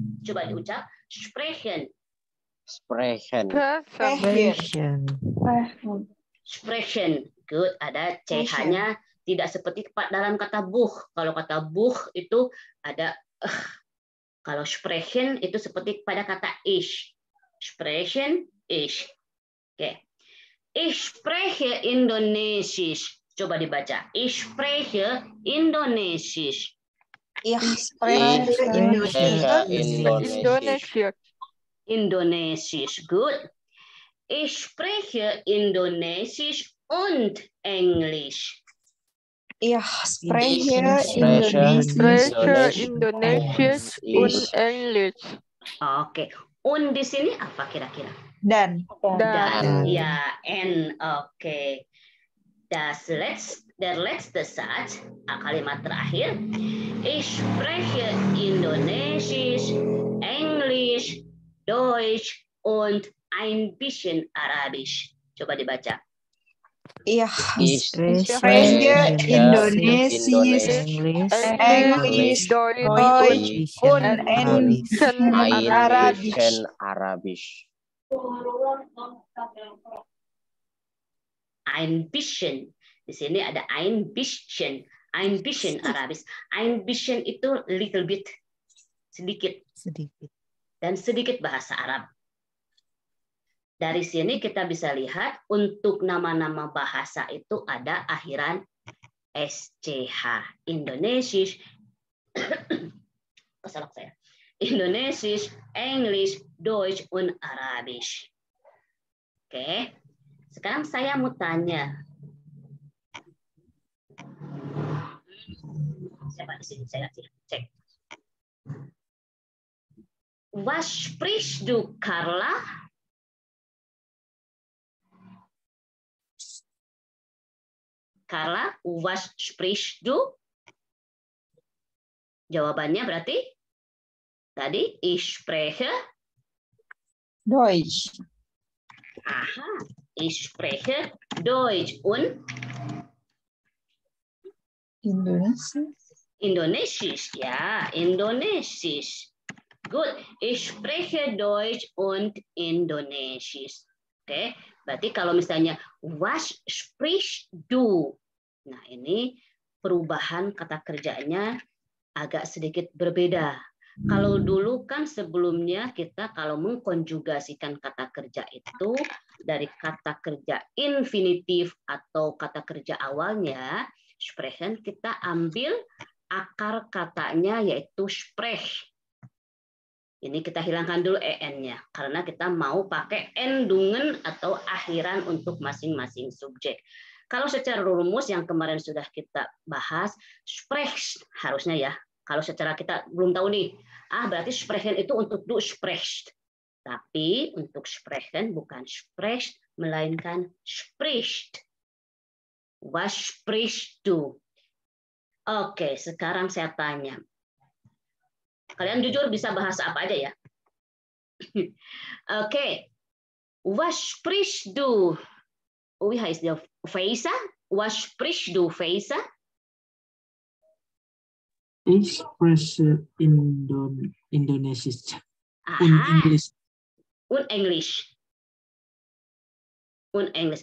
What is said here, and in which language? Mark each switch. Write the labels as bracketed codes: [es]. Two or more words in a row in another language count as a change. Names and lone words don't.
[id] Coba diucap sprechen. Sprechen. Good, ada ch-nya tidak seperti dalam kata buch. Kalau kata buch itu ada kalau sprechen itu seperti pada kata ich. [de] Sprechen, ich. Oke. Ich spreche Indonesisch. [id] Coba dibaca. [de] Ich spreche Indonesisch. Ich spreche Indonesisch. Indonesisch. Good. Ich spreche Indonesisch und Englisch. Ich spreche Indonesisch und Englisch. [id] Oke. Und di sini apa kira-kira? Dan. Ya, N. Oke. [de] Der letzte Satz, [id] kalimat terakhir. [de] Ich spreche Indonesisch, Englisch, Deutsch und ein bisschen Arabisch. Coba dibaca. Ich spreche Indonesisch, Englisch, Deutsch und Arabisch. Ein bisschen. [id] Di sini ada [de] ein bisschen. Ein bisschen Arabis. Ein bisschen [id] itu [en] little bit. [id] Sedikit. Dan sedikit bahasa Arab. Dari sini kita bisa lihat untuk nama-nama bahasa itu ada akhiran SCH. Indonesisch. Kesalak saya. [de] Indonesisch, English, Deutsch, und Arabisch. [id] Oke. Sekarang saya mau tanya. Siapa di sini? Saya cek. [de] Was sprichst du, Carla? Carla, was sprichst du? [id] Jawabannya berarti tadi [de] ich spreche Deutsch. Aha, ich spreche Deutsch und Indonesisch. Ja, Indonesisch. Gut, ich spreche Deutsch und Indonesisch. [id] Oke, berarti kalau misalnya [de] was sprichst du? [id] Nah, ini perubahan kata kerjanya agak sedikit berbeda. Kalau dulu kan sebelumnya kita kalau mengkonjugasikan kata kerja itu dari kata kerja infinitif atau kata kerja awalnya, sprechen, kita ambil akar katanya yaitu sprech. Ini kita hilangkan dulu en-nya karena kita mau pakai endungen atau akhiran untuk masing-masing subjek. Kalau secara rumus yang kemarin sudah kita bahas, sprech harusnya ya. Kalau secara kita belum tahu nih, berarti sprechen itu untuk [de] du sprecht. [id] Tapi untuk sprechen bukan sprecht, melainkan spricht. [de] Was sprichst du? [id] Oke, sekarang saya tanya. Kalian jujur bisa bahasa apa aja ya? Oke. [de] Was sprichst du? Wie heißt der Faisa? Was sprichst du, Faisa? Ich spreche Indonesisch und Englisch. Und Englisch. Und Englisch.